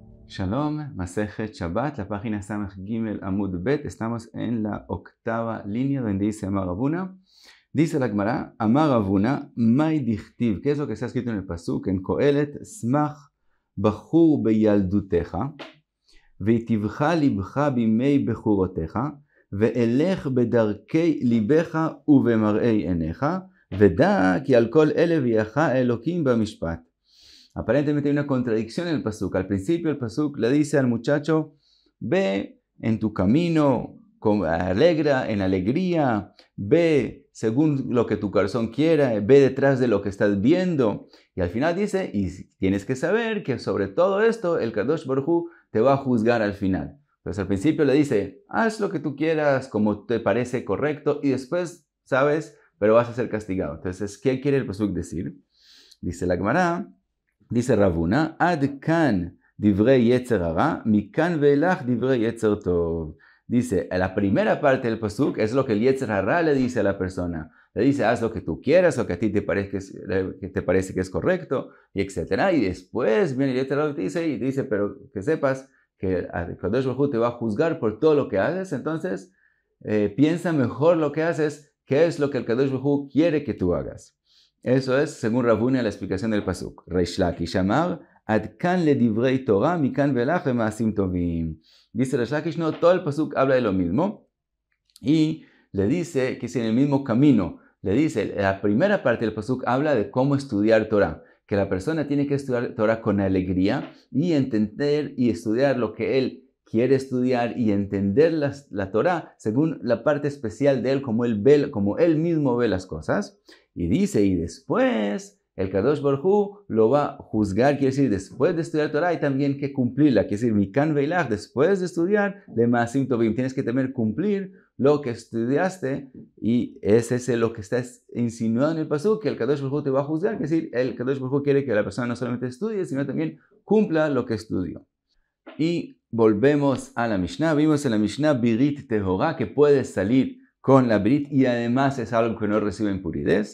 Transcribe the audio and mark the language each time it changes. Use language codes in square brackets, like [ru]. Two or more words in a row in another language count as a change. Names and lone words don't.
[es] Shalom, Masejet Shabbat, la página [he] ס״ג עמוד ב. [es] Estamos en la octava línea donde dice Amar Ravuna. Dice la Gemara, Amar Ravuna, [arc] מאי דכתיב. [es] ¿Qué es lo que está escrito en el pasuk? [he] En Kohelet, שמח בחור בילדותך ויטיבך לבך בימי בחורותך והלך בדרכי לבך ובמראי עיניך ודע כי על כל אלה יביאך אלהים במשפט. [es] Aparentemente hay una contradicción en el pasuk. Al principio el pasuk le dice al muchacho, ve en tu camino, alegra, en alegría, ve según lo que tu corazón quiera, ve detrás de lo que estás viendo. Y al final dice, y tienes que saber que sobre todo esto el [he] קדוש ברוך הוא [es] te va a juzgar al final. Pues al principio le dice, haz lo que tú quieras, como te parece correcto, y después, sabes, pero vas a ser castigado. Entonces, ¿qué quiere el pasuk decir? Dice la Gemara, dice [he] Ravuna, עד כאן דברי יצר הרע מכאן ואילך דברי יצר טוב. [es] Dice, la primera parte del pasuk es lo que el [he] יצר הרע [es] le dice a la persona. Le dice, haz lo que tú quieras, lo que a ti te parece que es correcto, y etc. Y después viene el [he] יצר הרע [es] y te dice, pero que sepas que [he] קדוש ברוך הוא [es] te va a juzgar por todo lo que haces, entonces piensa mejor lo que haces, qué es lo que el [he] קדוש ברוך הוא [es] quiere que tú hagas. Eso es, según Ravuna, la explicación del pasuk. [he] ריש לקיש אמר עד כאן לדברי תורה מכאן ואילך למעשים טובים. [es] Dice Reish Lakish, no, todo el pasuk habla de lo mismo. Y le dice que es en el mismo camino. Le dice, la primera parte del pasuk habla de cómo estudiar Torah. Que la persona tiene que estudiar Torah con alegría y entender y estudiar lo que él quiere estudiar y entender la Torah según la parte especial de él, como él mismo ve las cosas. Y dice, y después el [he] קדוש ברוך הוא [es] lo va a juzgar, quiere decir, después de estudiar Torah hay también que cumplirla, quiere decir, [he] מכאן ואילך, [es] después de estudiar, de [he] מעשים טובים, [es] tienes que también cumplir lo que estudiaste, y ese es lo que está insinuado en el pasuk, que el [he] קדוש ברוך הוא [es] te va a juzgar, quiere decir, el [he] קדוש ברוך הוא [es] quiere que la persona no solamente estudie, sino también cumpla lo que estudió. Y volvemos a la Mishnah, vimos en la Mishnah [he] בירית טהורה, [es] que puede salir con la Birit y además es algo que no recibe impurez.